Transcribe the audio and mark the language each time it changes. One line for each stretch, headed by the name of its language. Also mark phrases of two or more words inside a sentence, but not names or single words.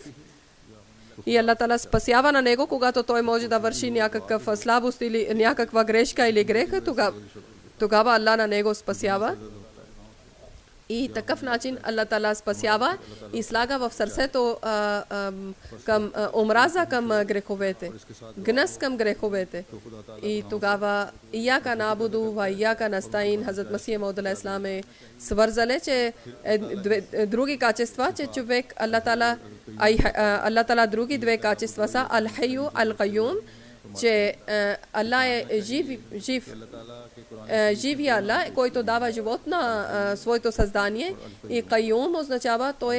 Bulgarian: И Аллах Таала спасява на него, когато той може да върши някаква слабост или някаква грешка или греха, тогава Аллах на него спасява. И такъв начин Аллах Таала спасява и слага в сърцето към омраза към греховете, гнев към греховете. И тогава
Arabic: إياك نعبد وإياك نستعين,
Bulgarian: Хазрат Масих Мауд алейхиссалам е свързали, че други качества, че човек Аллах Таала други две качества са Ал-Хайю, Ал-Кайюм, че Аллах е жив, живия Аллах, който дава живот на своето създание, и Кайюм означава